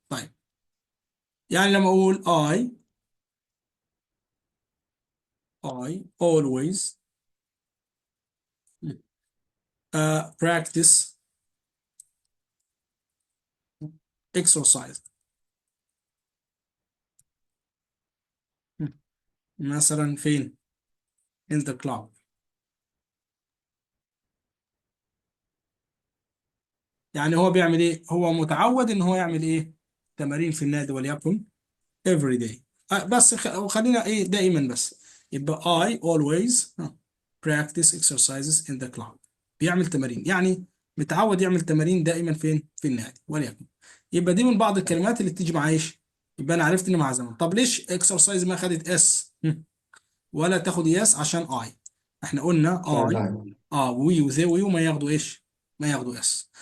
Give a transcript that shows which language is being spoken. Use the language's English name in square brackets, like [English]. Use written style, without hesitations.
[Arabic] طيب يعني لما اقول [English] I always practice exercise. [Arabic] مثلا فين؟ [English] in the club. [Arabic] يعني هو بيعمل ايه؟ هو متعود ان هو يعمل ايه؟ تمارين في النادي، وليكن every day. بس خلينا ايه دائما بس. [English] يبقى I always practice exercises in the club. [Arabic] بيعمل تمارين، يعني متعود يعمل تمارين دائما فين؟ في النادي، وليكن. يبقى دي من بعض الكلمات اللي بتيجي مع ايش؟ يبقى انا عرفت ان مع زمن. طب ليش [English] exercise [Arabic] ما خدت اس ولا تاخد يس؟ عشان I. احنا قلنا I نعم. وي وذي ويو ما ياخدوا ايش؟ ما ياخدوا اس.